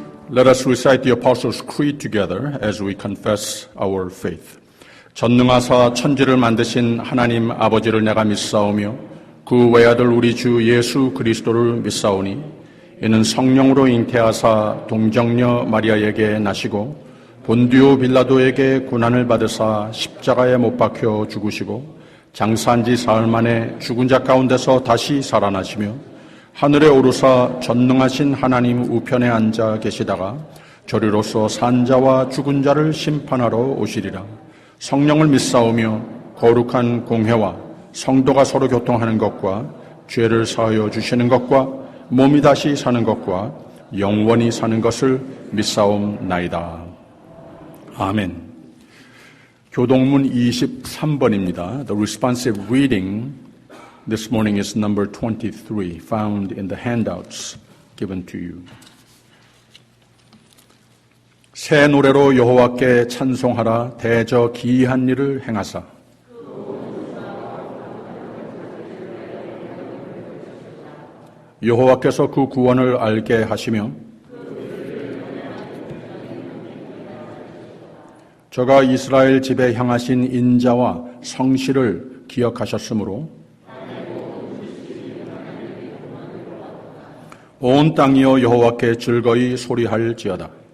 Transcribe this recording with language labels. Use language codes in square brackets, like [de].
[en] Let us recite the Apostles' Creed together as we confess our faith. [ko] 전능하사 천지를 만드신 하나님 아버지를 내가 믿사오며 그 외아들 우리 주 예수 그리스도를 믿사오니 이는 성령으로 잉태하사 동정녀 마리아에게 나시고 본디오 빌라도에게 고난을 받으사 십자가에 못 박혀 죽으시고 장사한 지 사흘 만에 죽은 자 가운데서 다시 살아나시며 하늘에 오르사 전능하신 하나님 우편에 앉아 계시다가 저리로서 산 자와 죽은 자를 심판하러 오시리라. 성령을 믿사오며 거룩한 공회와 성도가 서로 교통하는 것과 죄를 사하여 주시는 것과 몸이 다시 사는 것과 영원히 사는 것을 믿사옵나이다. 아멘. 교동문 23번입니다. [en] The responsive reading this morning is number 23, found in the handouts given to you. [ko] 새 노래로 여호와께 찬송하라. 대저 기이한 일을 행하사. 여호와께서 그 구원을 알게 하시며 저가 이스라엘 집에 향하신 인자와 성실을 기억하셨으므로 온 땅이여 여호와께 즐거이 소리할지어다.